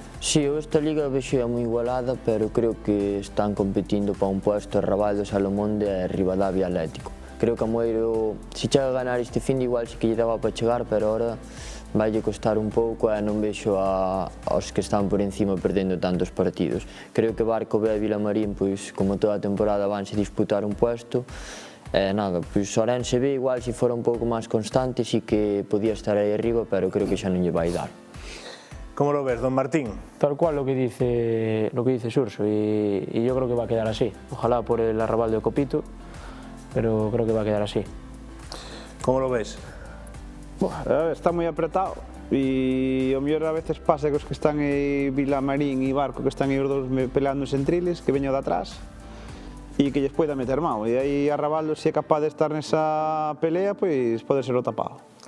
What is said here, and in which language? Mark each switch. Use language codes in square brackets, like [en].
[gl] Sí, esta liga vexo moi igualada, pero creo que están competindo para un puesto Arrabaldo, Salamonde e Rivadavia Atlético. Creo que Amoeiro, se chega a ganar este fin de igual sí que lle daba para chegar, pero ahora vaille costar un pouco e non vexo aos que están por encima perdendo tantos partidos. Creo que Barco B e Vilamarín, pois, como toda a temporada, vanse disputar un puesto. Nada, pois Orense B igual se fora un pouco máis constante sí que podía estar aí arriba, pero creo que xa non lle vai dar. [es] ¿Cómo lo ves, don Martín? Tal cual lo que dice Surso, y yo creo que va a quedar así. Ojalá por el Arrabaldo de Copito, pero creo que va a quedar así. ¿Cómo lo ves? [gl] Está moi apretado e o mellor a veces pasa que os que están en Vilamarín e Barco, que están aí os dos peleando en triles, que veño de atrás e que lles poida meter mao, e aí Arrabaldo, se é capaz de estar nesa pelea, pois pode ser o tapado.